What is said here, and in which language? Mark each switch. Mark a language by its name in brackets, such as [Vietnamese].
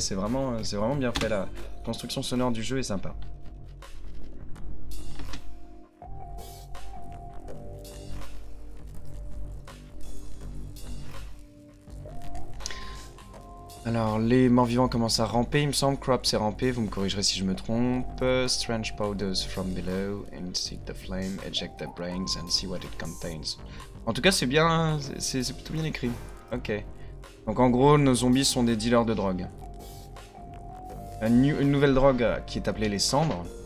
[French] C'est vraiment bien fait. La construction sonore du jeu est sympa. Alors, les morts-vivants commencent à ramper, il me semble. Crop s'est rampé, vous me corrigerez si je me trompe. [English] Strange powders from below, incite the flame, eject the brains and see what it contains. [French] En tout cas, c'est bien, c'est plutôt bien écrit. Ok. Donc en gros, nos zombies sont des dealers de drogue. Une nouvelle drogue qui est appelée les cendres.